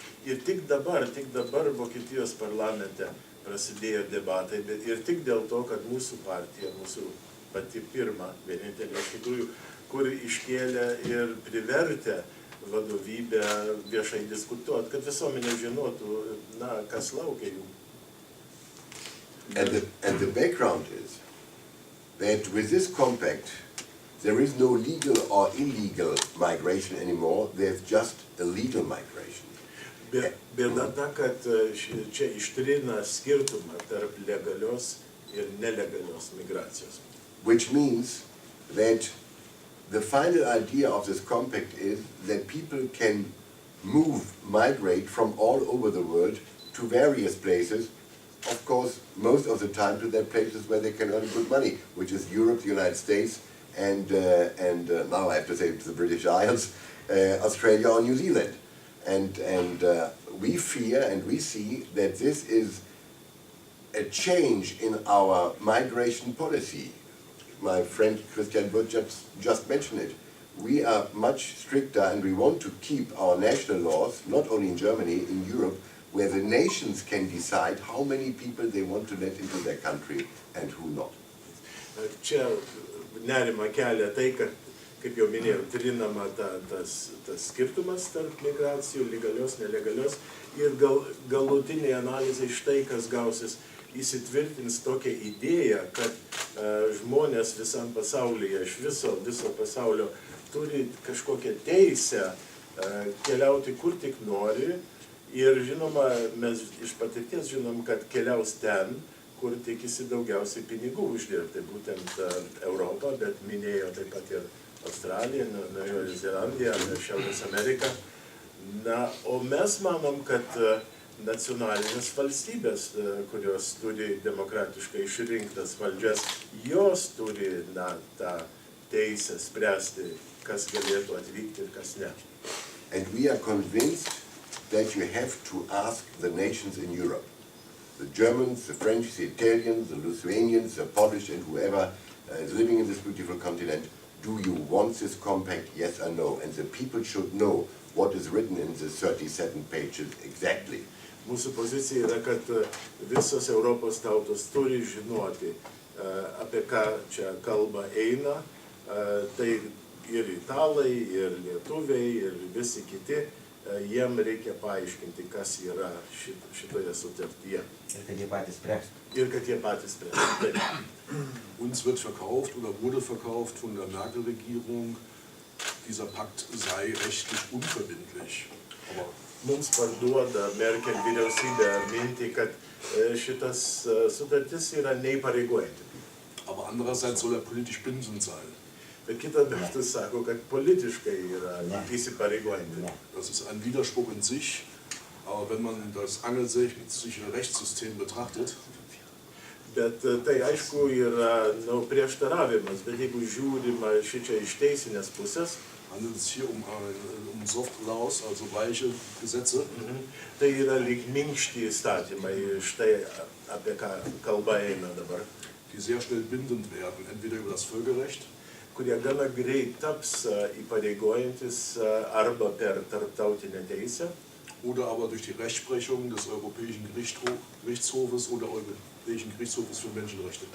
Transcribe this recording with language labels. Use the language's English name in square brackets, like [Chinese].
[Lithuanian] Ir tik dabar Vokietijos parlamente prasidėjo debatai, ir tik dėl to, kad mūsų partija, mūsų pati pirma, vienintelė iš tikrųjų, kur iškėlė ir privertė vadovybę viešai diskutuoti, kad visuomenė žinotų, kas laukia jų. [English] And the background is that with this compact, there is no legal or illegal migration anymore, there's just a legal migration. [Lithuanian] Bėda ta, kad čia ištrina skirtumą tarp legalios ir nelegalios migracijos. [English] Which means that the final idea of this compact is that people can migrate from all over the world to various places, of course, most of the time to their places where they can earn good money, which is Europe, the United States, and now I have to say the British Isles, Australia or New Zealand. And we fear and we see that this is a change in our migration policy. My friend Kristianas Virtas just mentioned it. We are much stricter and we want to keep our national laws, not only in Germany, in Europe, where the nations can decide how many people they want to let into their country and who not. [Lithuanian] Čia nerima kelia tai, kad, kaip jau minėjau, trinama tas skirtumas tarp migracijų, legalios, nelegalios, ir galutinė analizė iš tai, kas gausis, įsitvirtins tokią idėją, kad žmonės visam pasaulyje, iš viso pasaulio, turi kažkokią teisę keliauti kur tik nori. Ir žinoma, mes iš patirties žinom, kad keliaus ten, kur tikisi daugiausiai pinigų uždirbti, būtent Europą, bet minėjo taip pat ir Australiją, Naujoji Zelandija, Šiaurės Amerika. Na, o mes manom, kad nacionalinės valstybės, kurios turi demokratiškai išrinktas valdžias, jos turi tą teisę spręsti, kas galėtų atvykti ir kas ne. [English] And we are convinced that you have to ask the nations in Europe, the Germans, the French, the Italians, the Lithuanians, the Polish, and whoever is living in this beautiful continent, do you want this compact, yes or no? And the people should know what is written in the 37 pages exactly. [Lithuanian] Mūsų pozicija yra, kad visos Europos tautos turi žinoti, apie ką čia kalba eina. Tai ir italai, ir lietuviai, ir visi kiti, jiem reikia paaiškinti, kas yra šitoje sutartyje. Ir kad jie patys spręstų. Ir kad jie patys spręstų. [German] Uns wird verkauft oder wurde verkauft von der Merkel-Regierung, dieser Pakt sei rechtlich unverbindlich. Aber [Lithuanian] mums parduoda Merkel vyriausybė mintį, kad šitas sutartis yra neįpareigojanti. [German] Aber andererseits soll er politisch bindend sein. [Lithuanian] Bet kita vertus sako, kad politiškai yra įsipareigojanti. [German] Das ist ein Widerspruch in sich, aber wenn man das angelsächsische Rechtssystem betrachtet, [Lithuanian] Bet tai aišku yra prieštaravimas, bet jeigu žiūrima šičia iš teisinės pusės, [German] handelt es hier Soft Laws, also weiche Gesetze. [Lithuanian] Tai yra lyg minkšti įstatymai, štai apie ką kalba eina dabar. [German] Die sehr schnell bindend werden, entweder über das Völkerrecht, [Lithuanian] kurie gana greit taps įpareigojantis arba per tarptautinę teisę, [German] oder aber durch die Rechtsprechung des Europäischen Gerichtshofes oder Europäischen Gerichtshofes für Menschenrechte.